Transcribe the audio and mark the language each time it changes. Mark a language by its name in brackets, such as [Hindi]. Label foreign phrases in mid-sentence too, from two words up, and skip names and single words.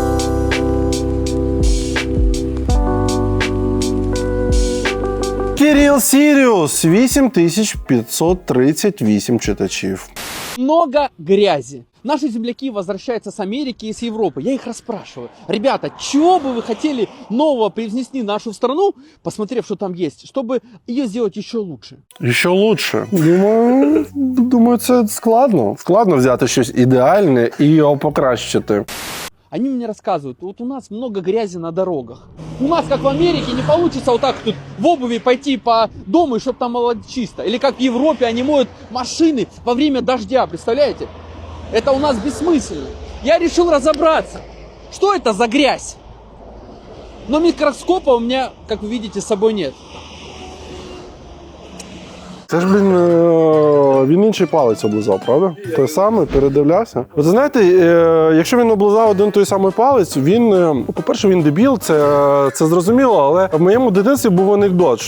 [Ukrainian] Кирил Сіріус 8538 читачів. [Russian] Много грязи. Наши земляки возвращаются с Америки и с Европы. Я их расспрашиваю. Ребята, чего бы вы хотели нового привнести в нашу страну, посмотрев, что там есть, чтобы ее сделать еще лучше? [Ukrainian] Ще лучше. Думаю, це складно. Складно взяти щось ідеальне і його покращити. [Russian] Они мне рассказывают, вот у нас много грязи на дорогах. У нас, как в Америке, не получится вот так тут в обуви пойти по дому, и чтобы там было чисто. Или как в Европе, они моют машины во время дождя, представляете? Это у нас бессмысленно. Я решил разобраться, что это за грязь. Но микроскопа у меня, как вы видите, с собой нет. [Ukrainian] Це ж, він інший палець облизав, правда? Той самий, передивлявся. От знаєте, якщо він облизав один той самий палець, він, по-перше, він дебіл, це зрозуміло, але в моєму дитинстві був анекдот.